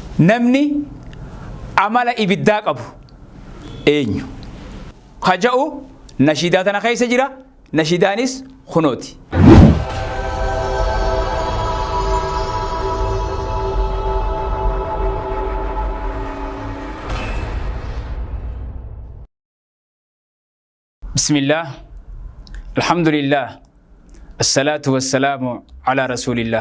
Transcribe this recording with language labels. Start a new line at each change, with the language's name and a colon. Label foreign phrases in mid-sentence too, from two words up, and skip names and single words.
Oromo: namni amala ibiddaa qabu eenyu khaja'u nashidaa tana keessa jira nashidaanis khunooti
Arabic: بسم الله الحمد لله الصلاة والسلام على رسول الله